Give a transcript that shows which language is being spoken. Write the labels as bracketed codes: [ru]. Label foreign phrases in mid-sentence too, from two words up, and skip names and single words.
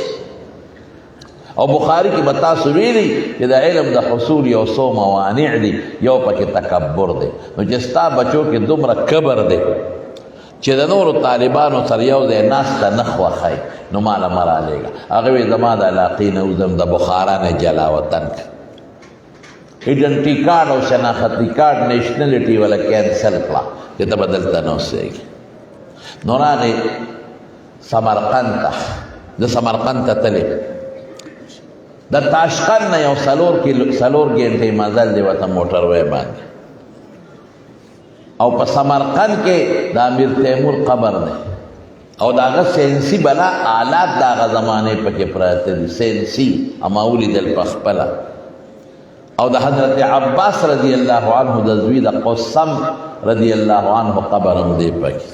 [ps] او بخاري کې به تاسو ویلي چې د علم د حصول یو څو موانع دي، یو پکې تکبر دی. نو چې ستا بچو کې دومره کبر دی چې د نورو طالبانو سره یو ځای ناسته نه خوښوي، نو ماله مه رالېږه. هغه وایي زما د علاقې نه وځم، د بخارا نه جلا وطن. [en] identity card [ps] او شناختی کارڈ نیشنلٹی والا کینسل کړه چې ته به دلته نه اوسېږي. نو راغې سمرقند ته، د سمرقند ته تلې، د تاشقند نه یو 4 ګنټې مزل دی ورته موټر وی باندې، او په سمرقند کې د امیر تیمور قبر دی او د هغه سینسي بلا آلات د هغه زمانې پکې پراته دي، سینسي اما ولیدل په خپله، او د حضرت عباس [ar] رضی الله عنه [ps] د زوی د قسم [ar] رضی الله عنه [ps] قبر هم دی پکې.